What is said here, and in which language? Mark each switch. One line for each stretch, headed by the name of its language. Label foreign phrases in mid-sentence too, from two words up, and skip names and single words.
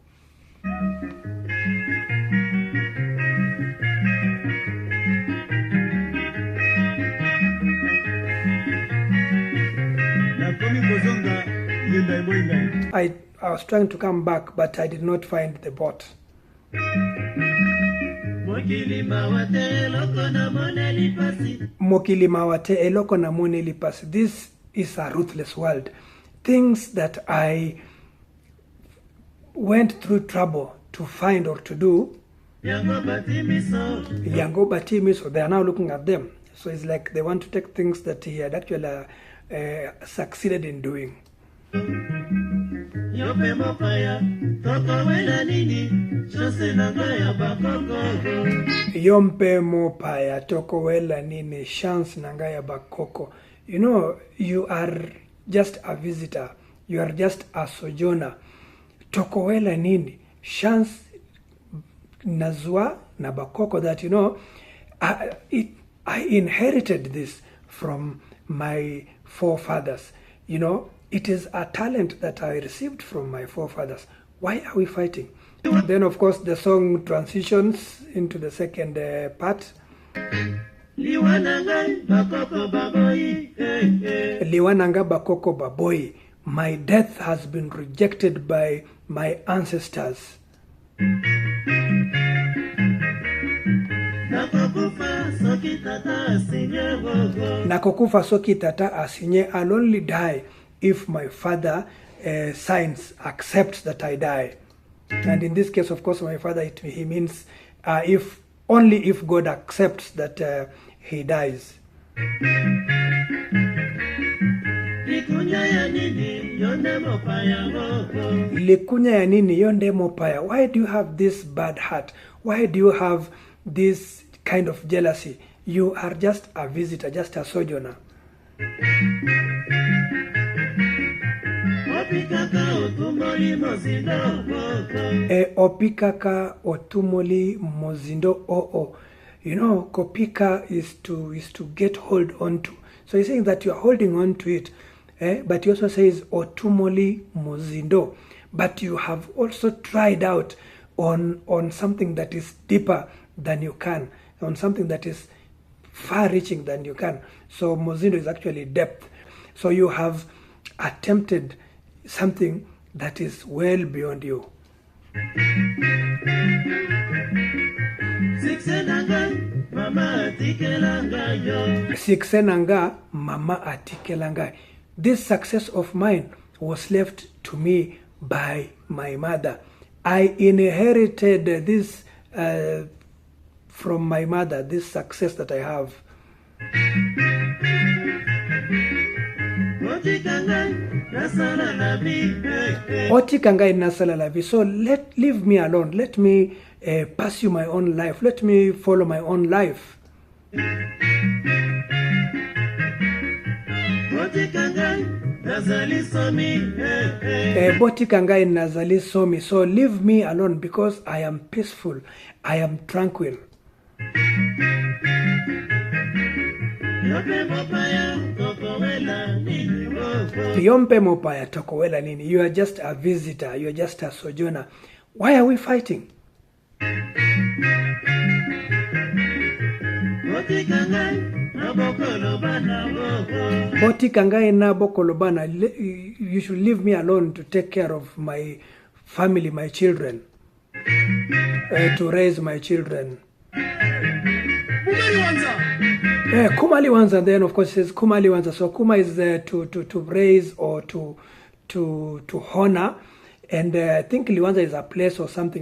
English: I was trying to come back, but I did not find the boat.
Lingala: Mokili mawate eloko na moneli pasi.
English: This is a ruthless world. Things that I went through trouble to find or to do,
Lingala: yango bati miso,
English: they are now looking at them. So it's like they want to take things that he had actually succeeded in doing.
Lingala: Yompe mopaya toko wela nini chance nangaya bakoko.
English: You know, you are just a visitor. You are just a sojourner.
Lingala: Toko wela nini chance nazwa na bakoko,
English: that, you know, I inherited this from my forefathers. You know, it is a talent that I received from my forefathers. Why are we fighting? Then, of course, the song transitions into the second part.
Lingala: Liwananga bakoko baboyi.
English: My death has been rejected by my ancestors.
Lingala: Nakokufa soki tata asinye.
English: I'll only die if my father signs, accepts that I die. And in this case, of course, my father, he means if only if God accepts that he dies.
Lingala: Likunya ya nini yonde mopaya.
English: Why do you have this bad heart? Why do you have this kind of jealousy? You are just a visitor, just a sojourner.
Lingala: Opikaka otumoli mozindo oo.
English: You know, kopika is to get hold on to. So he's saying that you are holding on to it. But he also says
Lingala: otumoli mozindo.
English: But you have also tried out on something that is deeper than you can, on something that is far-reaching than you can. So mozindo is actually depth. So you have attempted something that is well beyond you.
Lingala: Siksenanga mama atikelanga.
English: This success of mine was left to me by my mother. I inherited this from my mother, this success that I have.
Lingala: Otikangai nasala lavi.
English: So leave me alone. Let me pursue my own life. Let me follow my own life.
Lingala: Botikangai nazali somi.
English: So leave me alone because I am peaceful. I am tranquil.
Lingala: Yompe mopaya tokowela nini.
English: You are just a visitor. You are just a sojourner. Why are we fighting?
Lingala: Botikangai na bokolobana.
English: You should leave me alone to take care of my family, my children, to raise my children. Kumaliwanza, then of course it says Kumaliwanza. So Kuma is to raise or to honor, and I think Liwanza is a place or something.